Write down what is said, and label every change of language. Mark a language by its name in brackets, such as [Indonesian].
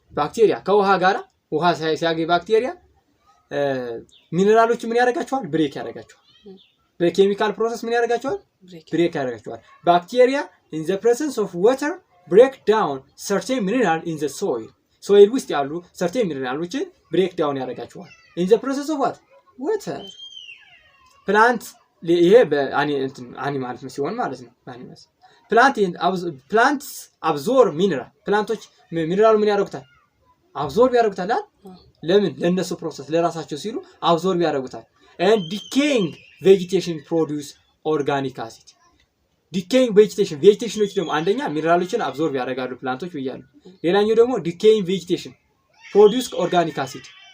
[Amharic] Bacteria ከውሃ ጋራ ውሃ ሲያገኝ ባክቴሪያ ሚነራሎች ምን ያደርጋቸዋል ብሬክ ያደርጋቸዋል በኬሚካል ፕሮሰስ ምን ያደርጋቸዋል ብሬክ ያደርጋቸዋል [English] Bacteria in the presence of water break down certain mineral in the soil. soil [Amharic] ውስጥ ያሉ [English] certain mineralዎችን break down [Amharic] ያደርጋቸዋል [English] in the presence of what water. [Amharic] Plant ይሄ በአኒማልስ ሲሆን ማለት ነው አኒማልስ [English] plants absorb mineral [Amharic] planቶች ሚነራሉ ምን ያደርጉታል absorb ያደርጉታል ለምን ለነሱ ፕሮሰስ ለራሳቸው ሲሉ absorb ያደርጉታል [English] and decaying vegetation produce organic acid decaying vegetationዎች ደግሞ አንደኛ ሚነራሎችን absorb ያደርጋሉ ፕላንቶች ይያሉ ሌላኛው ደግሞ decaying vegetation produce organic acid